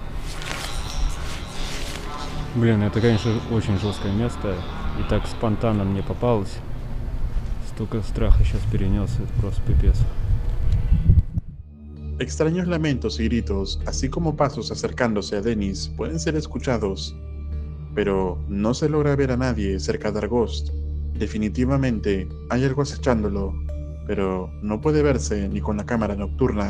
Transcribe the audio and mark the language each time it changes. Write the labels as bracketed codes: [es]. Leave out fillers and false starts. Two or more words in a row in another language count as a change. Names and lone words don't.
[ru] Блин, это, конечно, очень жесткое место. И так спонтанно мне попалось. Столько страха сейчас перенес, это просто пипец. [es] Extraños lamentos y gritos, así como pasos acercándose a Dennis, pueden ser escuchados, pero no se logra ver a nadie cerca de Argost. Definitivamente hay algo acechándolo, pero no puede verse ni con la cámara nocturna.